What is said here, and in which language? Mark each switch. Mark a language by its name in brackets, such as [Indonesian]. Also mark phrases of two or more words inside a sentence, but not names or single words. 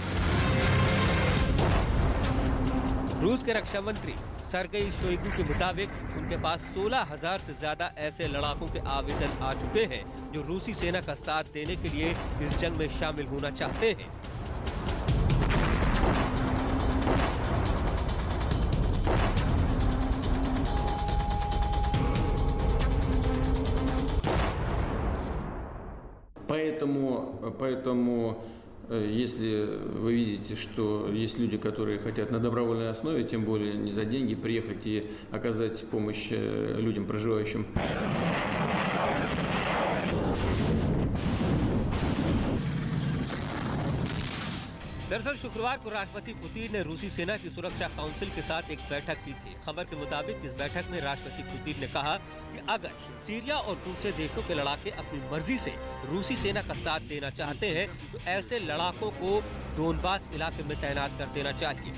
[Hindi] रूस के रक्षा मंत्री सर्गेई शोइगु के मुताबिक उनके पास 16,000 से ज्यादा ऐसे लड़ाकों के आवेदन आ चुके हैं जो रूसी सेना का साथ देने के लिए इस जंग में शामिल होना चाहते हैं। [Russian] Поэтому, если вы видите, что есть люди, которые хотят на добровольной основе, тем более не за деньги, приехать и оказать помощь людям, проживающим. [Hindi] दरअसल शुक्रवार को राष्ट्रपति पुतिन ने रूसी सेना की सुरक्षा काउंसिल के साथ एक बैठक की थी। खबर के मुताबिक इस बैठक में राष्ट्रपति पुतिन ने कहा कि अगर सीरिया और दूसरे देशों के लड़ाके अपनी मर्जी से रूसी सेना का साथ देना चाहते हैं तो ऐसे लड़ाकों को डोनबास इलाके में तैनात कर देना चाहिए।